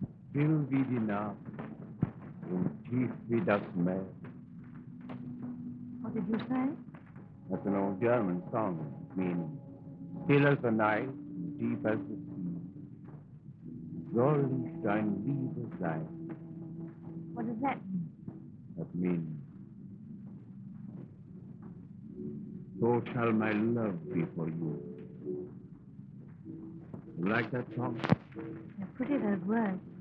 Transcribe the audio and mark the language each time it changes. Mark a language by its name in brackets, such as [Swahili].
[German] Still wie die Nacht, und tief wie das Meer. [English] What did you say? That's an old German song, meaning still as the night, deep as the sea. [German] Soll ich dein Liebe sein? [English] What does that mean? That means, so shall my love be for you. You like that song? They're pretty, those words.